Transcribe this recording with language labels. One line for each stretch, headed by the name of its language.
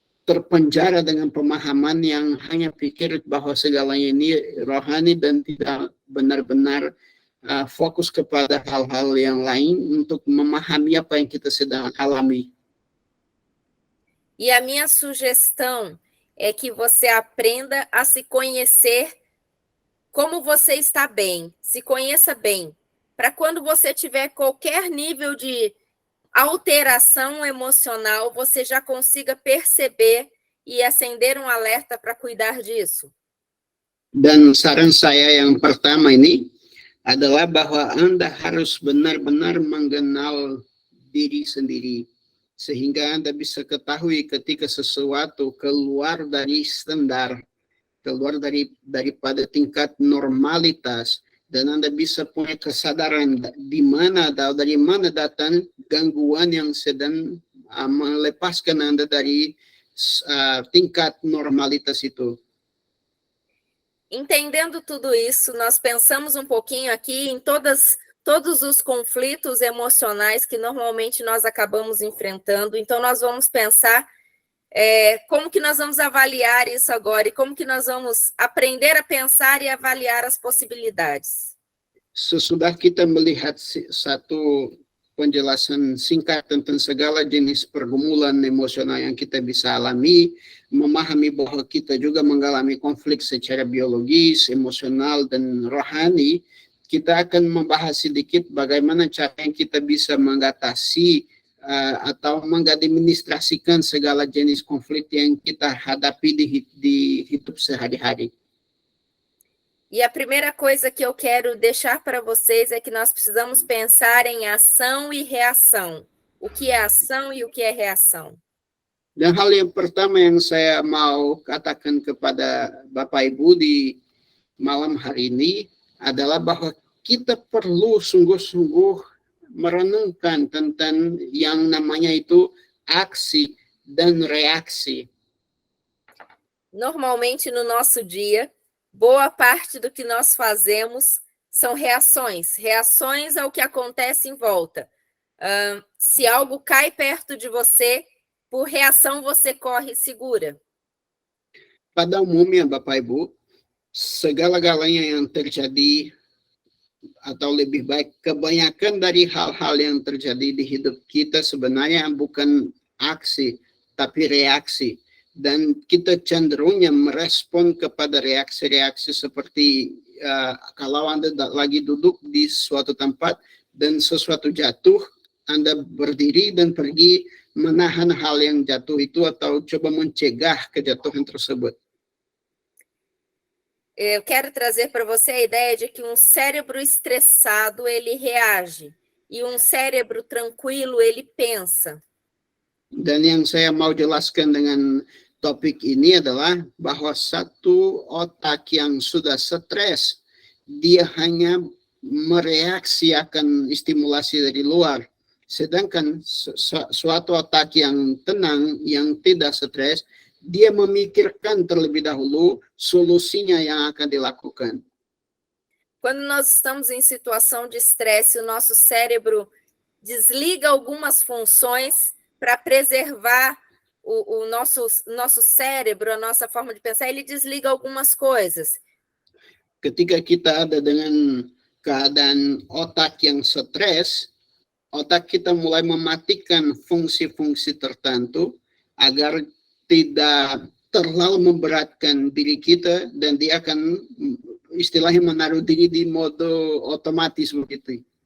Indonesian: terpenjara dengan pemahaman yang hanya pikir bahwa segalanya ini rohani dan tidak benar-benar fokus kepada hal-hal yang lain untuk memahami apa yang kita sedang alami.
Portuguese: E a minha sugestão é que você aprenda a se conhecer como você está bem, se conheça bem, para quando você tiver qualquer nível de alteração emocional, você já consiga perceber e acender um alerta para cuidar disso.
Indonesian: Dan saran saya yang pertama ini adalah bahwa Anda harus benar-benar mengenal diri sendiri, sehingga Anda bisa ketahui ketika sesuatu keluar dari standar, keluar daripada tingkat normalitas, dan Anda bisa punya kesadaran di mana atau dari mana datang gangguan yang sedang melepaskan Anda dari tingkat normalitas itu.
Portuguese: Entendendo tudo isso, nós pensamos um pouquinho aqui em todos os conflitos emocionais que normalmente nós acabamos enfrentando. Então, nós vamos pensar como que nós vamos avaliar isso agora e como que nós vamos aprender a pensar e avaliar as possibilidades.
Indonesian: Sesudah kita melihat satu penjelasan singkat tentang segala jenis pergumulan emosional yang kita bisa alami, memahami bahwa kita juga mengalami konflik secara biologis, emosional, dan rohani, kita akan membahas sedikit bagaimana cara yang kita bisa mengatasi atau mengadministrasikan segala jenis konflik yang kita hadapi di hidup sehari-hari.
Portuguese: E a primeira coisa que eu quero deixar para vocês é que nós precisamos pensar em ação e reação. O que é ação e o que é reação?
Indonesian: Dan hal yang pertama yang saya mau katakan kepada Bapak Ibu di malam hari ini adalah bahwa kita perlu sungguh-sungguh merenungkan tentang yang namanya itu aksi dan reaksi.
Portuguese: Normalmente no nosso dia, boa parte do que nós fazemos são reações. Reações ao que acontece em volta. Se algo cai perto de você, por reação você corre e segura.
Indonesian: Pada umumnya Bapak Ibu, segala-galanya yang terjadi atau lebih baik kebanyakan dari hal-hal yang terjadi di hidup kita sebenarnya bukan aksi tapi reaksi. Dan kita cenderungnya merespon kepada reaksi-reaksi seperti kalau Anda lagi duduk di suatu tempat dan sesuatu jatuh, Anda berdiri dan pergi menahan hal yang jatuh itu atau coba mencegah kejatuhan tersebut.
Portuguese: Eu quero trazer para você a ideia de que um cérebro estressado, ele reage, e um cérebro tranquilo, ele pensa.
Indonesian: Dan yang saya mau jelaskan dengan topik ini adalah bahwa satu otak yang sudah stres, dia hanya mereaksi akan stimulasi dari luar. Sedangkan suatu otak yang tenang, yang tidak stres, dia memikirkan terlebih dahulu solusinya yang akan dilakukan.
Portuguese: Quando nós estamos em situação de estresse, o nosso cérebro desliga algumas funções para preservar o nosso cérebro, a nossa forma de pensar, ele desliga algumas coisas.
Indonesian: Ketika kita ada dengan keadaan otak yang stres, otak kita mulai mematikan fungsi-fungsi tertentu agar tidak terlalu memberatkan diri kita dan dia akan istilahnya menaruh diri di mode otomatis begitu.